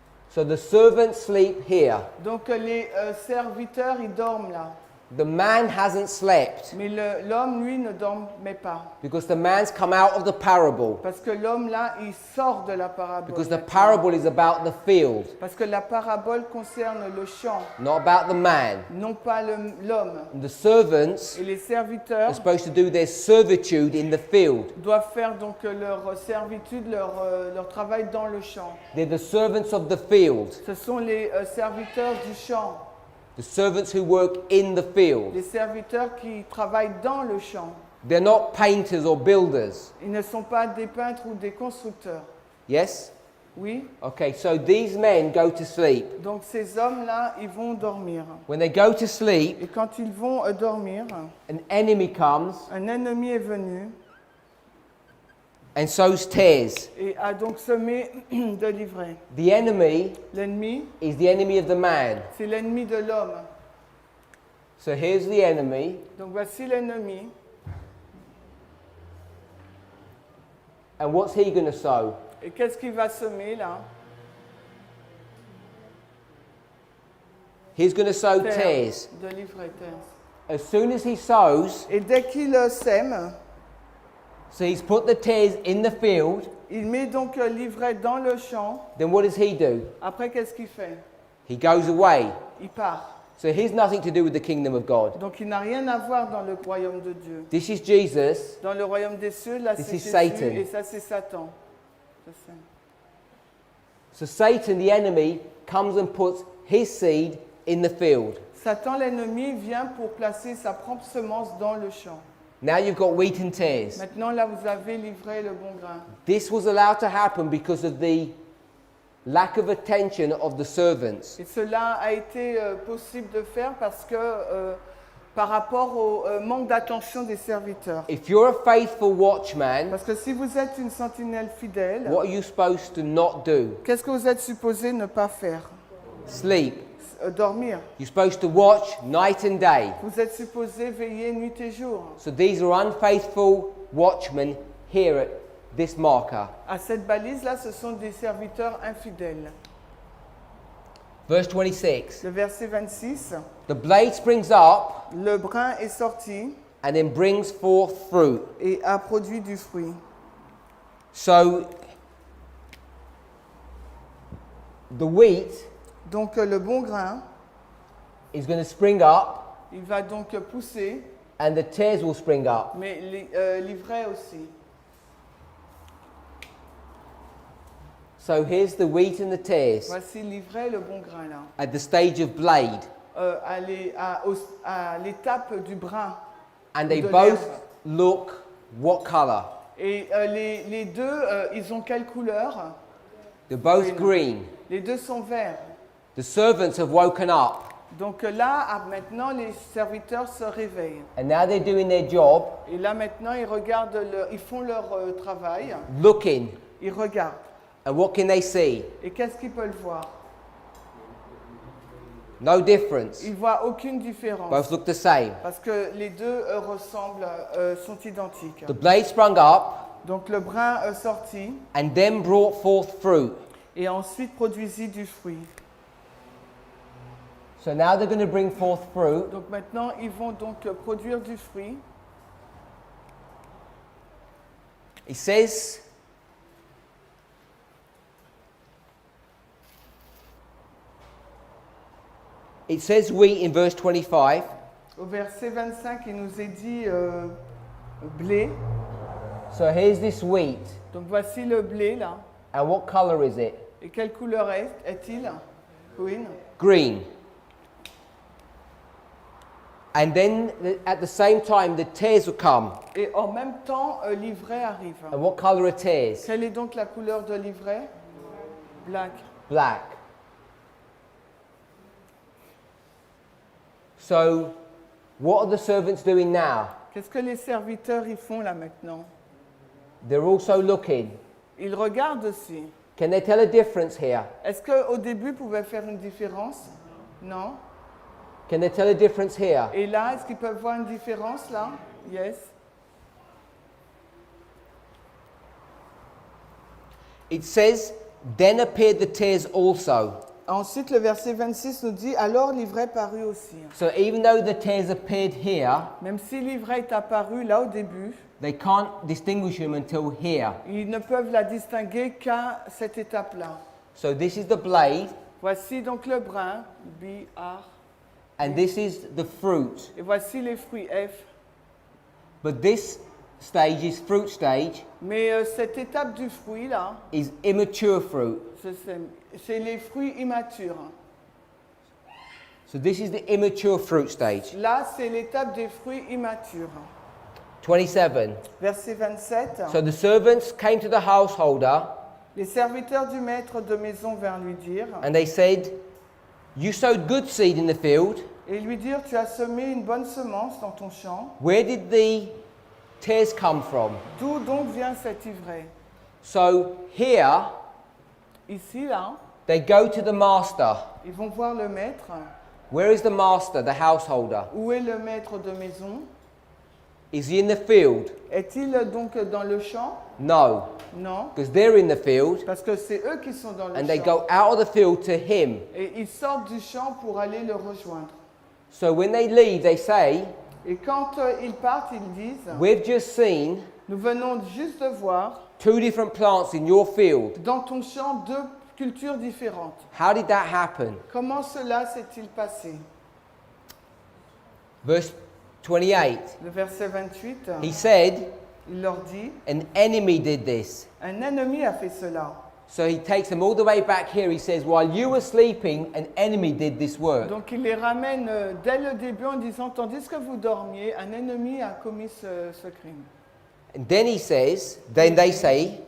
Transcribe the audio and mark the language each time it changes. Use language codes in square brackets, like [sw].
[en] So the servants sleep here. [fr] Donc les serviteurs, ils dorment là. [en] The man hasn't slept [fr] Mais l'homme, lui, ne dormait pas. [en] because the man's come out of the parable. [fr] Parce que l'homme, là, il sort de la parabole. [en] Because the [fr] maintenant. [en] parable is about the field, [fr] Parce que la parabole concerne le champ, [en] not about the man. [fr] non pas l'homme. [en] And the servants [fr] Et les serviteurs [en] are supposed to do their servitude in the field. [fr] doivent faire donc leur servitude, leur travail dans le champ. [en] They're the servants of the field, [fr] Ce sont les serviteurs du champ, [en] the servants who work in the field. [fr] les serviteurs qui travaillent dans le champ. [en] They're not painters or builders. [fr] Ils ne sont pas des peintres ou des constructeurs. [en] Yes? [fr] Oui? [en] Okay, so these men go to sleep. [fr] Donc ces hommes-là, ils vont dormir. [en] When they go to sleep, [fr] Et quand ils vont dormir, [en] an enemy comes [fr] un ennemi est venu [en] and sows tares. [fr] et a donc semé de l'ivraie. [en] The enemy [fr] L'ennemi, [en] is the enemy of the man. [fr] c'est l'ennemi de l'homme. [en] So here's the enemy, [fr] Donc voici l'ennemi. [en] and what's he going to sow? [fr] Et qu'est-ce qu'il va semer là? [en] He's going to sow [fr] Terre, [en] tares. [fr] de l'ivraie, terre. [en] As soon as he sows, [fr] Et dès qu'il sème, [en] so he's put the tares in the field, [fr] il met donc l'ivraie dans le champ. [en] then what does he do? [fr] Après, qu'est-ce qu'il fait? [en] He goes away. [fr] Il part. [en] So he's nothing to do with the kingdom of God. [fr] Donc il n'a rien à voir dans le royaume de Dieu. [en] This is Jesus. [fr] Dans le royaume des cieux, là [en] This [fr] c'est [en] is [fr] Jésus [en] Satan. [fr] et ça c'est Satan. Ça, c'est- [en] So Satan, the enemy, comes and puts his seed in the field. [fr] Satan, l'ennemi, vient pour placer sa propre semence dans le champ. [en] Now you've got wheat and tares. [fr] Maintenant là vous avez l'ivraie et le bon grain. [en] This was allowed to happen because of the lack of attention of the servants. [fr] Et cela a été possible de faire parce que par rapport au manque d'attention des serviteurs. [en] If you're a faithful watchman, [fr] Parce que si vous êtes une sentinelle fidèle, [en] what are you supposed to not do? [fr] qu'est-ce que vous êtes supposé ne pas faire? [en] Sleep. [fr] Dormir. [en] You're supposed to watch night and day. [fr] Vous êtes supposé veiller nuit et jour. [en] So these are unfaithful watchmen here at this marker. [fr] À cette balise-là, ce sont des serviteurs infidèles. [en] Verse 26. [fr] Le verset 26, [en] The blade springs up [fr] le brin est sorti [en] and then brings forth fruit. [fr] et a produit du fruit. [en] So the wheat [fr] Donc le bon grain, [en] is going to spring up [fr] il va donc pousser, [en] and the tares will spring up. [fr] mais l'ivraie aussi. [en] So here's the wheat and the tares [fr] Voici l'ivraie et le bon grain là. [en] at the stage of blade, [fr] À l'étape du brin. [en] and they [fr] De [en] both [fr] l'herbe. [en] look what color? [fr] Et les deux, ils ont quelle couleur? [en] They're both [fr] Oui. [en] green. [fr] Les deux sont verts. [en] The servants have woken up [fr] Donc là, maintenant, les serviteurs se réveillent. [en] and now they're doing their job, [fr] Et là, maintenant, ils regardent, ils font leur travail. [en] looking, [fr] Ils regardent. [en] and what can they see? [fr] Et qu'est-ce qu'ils peuvent voir? [en] No difference. [fr] Ils voient aucune différence. [en] Both look the same. [fr] Parce que les deux ressemblent, sont identiques. [en] The blade sprung up [fr] Donc le brin sortit [en] and then brought forth fruit. [fr] et ensuite produisit du fruit. [en] So now they're going to bring forth fruit. [fr] Donc maintenant, ils vont donc produire du fruit. [en] It says, wheat in verse 25. [fr] Au verset 25, il nous est dit blé. [en] So here's this wheat. [fr] Donc voici le blé là. [en] And what color is it? [fr] Et quelle couleur est-il? [en] Green. Green. And then at the same time, the tares will come. [fr] Et en même temps, l'ivraie arrive. [en] And what color are tares? [fr] Quelle est donc la couleur de l'ivraie? [en] Black. Black. So, what are the servants doing now? [fr] Qu'est-ce que les serviteurs y font là maintenant? [en] They're also looking. [fr] Ils regardent aussi. [en] Can they tell a difference here? [fr] Est-ce qu'au début, ils pouvaient faire une différence? Non. [en] Can they tell a difference here? [fr] Et là, est-ce qu'ils peuvent voir une différence là? [en] Yes. It says, then appeared the tares also. [fr] Ensuite, le verset 26 nous dit « Alors l'ivraie parut aussi [en] So even though the tares appeared here, ». [fr] Même si l'ivraie est apparue là au début, [en] they can't distinguish them until here. [fr] ils ne peuvent la distinguer qu'à cette étape-là. [en] So this is the blade, [fr] Voici donc le brin, B-R, [en] and this is the fruit. [fr] et voici les fruits, F. [en] But this stage is fruit stage, [fr] Mais cette étape du fruit là, [en] is immature fruit. [fr] c'est les fruits immatures. [en] So this is the immature fruit stage. [fr] Là, c'est l'étape des fruits immatures. [en] 27. [fr] Verset 27. [en] So the servants came to the householder [fr] Les serviteurs du maître de maison vinrent lui dire, [en] and they said, "You sowed good seed in the field. [fr] et lui dirent, tu as semé une bonne semence dans ton champ. [en] Where did the tares come from?" [fr] D'où donc vient cette ivraie? [en] So here [fr] Ici, là, [en] they go to the master. [fr] ils vont voir le maître. [en] Where is the master, the householder? [fr] Où est le maître de maison? [en] Is he in the field? [fr] Est-il donc dans le champ? [en] No, [fr] Non, [en] because they're in the field [fr] parce que c'est eux qui sont dans le [en] and they [fr] champ. [en] go out of the field to him. [fr] Et ils sortent du champ pour aller le rejoindre. [en] So when they leave, they say, [fr] Et quand ils partent, ils disent, [en] "We've just seen [fr] nous venons juste de voir [en] 2 different plants in your field. [fr] dans ton champ deux cultures différentes. [en] How did that happen?" [fr] Comment cela s'est-il passé? [en] Verse 28. [fr] Le verset 28, [en] He said, [fr] il leur dit, [en] "An enemy did this." [fr] un ennemi a fait cela. [en] So he takes them all the way back here. He says, "While you were sleeping, an enemy did this work." [fr] Donc il les ramène dès le début en disant, tandis que vous dormiez, un ennemi a commis ce crime. [en] And then he says, then they say,